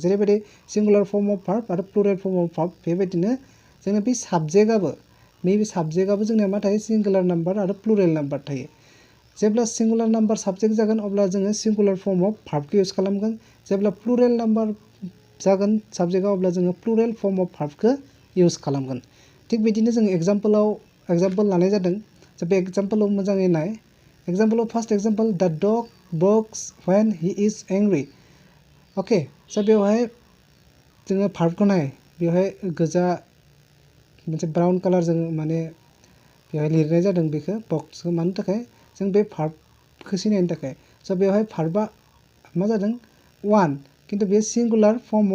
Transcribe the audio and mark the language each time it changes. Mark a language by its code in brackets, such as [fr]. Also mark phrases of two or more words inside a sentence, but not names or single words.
[brx] जेरैबायदि [en] singular form of verb [brx] आरो [en] plural form of verb [brx] बेबायदिनो जोंना बे साबजेक्टआबो नैबे साबजेक्टआबो जोंनिया मा थायो [en] singular number [brx] आरो [en] plural number [brx] थायो जेब्ला [en] singular number subject [brx] जागोन अब्ला जोङो [en] singular form of [brx] भार्बखौ इउज खालामगोन जेब्ला [en] plural number [brx] जागोन साबजेक्टआव अब्ला जोङो प्लुरेल [en] form of [brx] भार्बखौ इउज खालामगोन थिग बिदिनो जों एग्जाम्पल लानाय जादों स' बे एग्जाम्पलाव मोजाङै नाय एग्जाम्पलाव [en] first example the dog barks when he is angry [brx] अके स' बेवहाय जोङो भार्बखौ नाय बेवहाय गोजा मोनसे ब्राउन कालारजों माने बेवहाय लिरनाय जादों बेखौ बक्सखौ मानो थाखाय जों बे भार्बखौ सिनायनो थाखाय स' बेवहाय भार्बा मा जादों वान खिन्थु बे [en] singular form of